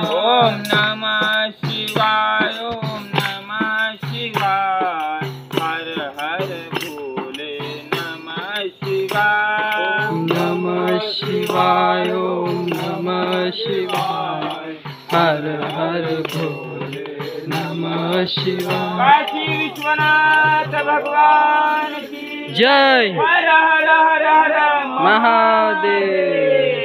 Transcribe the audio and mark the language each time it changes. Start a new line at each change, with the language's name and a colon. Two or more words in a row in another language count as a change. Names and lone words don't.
Sanskrit: ओम नमः शिवाय ओम नमः शिवाय।
Hindi: हर हर भोले नमः शिवाय।
Sanskrit: ओम नमः शिवाय ओम नमः शिवाय।
Hindi: हर हर भोले नमः शिवाय। काशी विश्वनाथ भगवान की जय हर हर हर हर महादेव।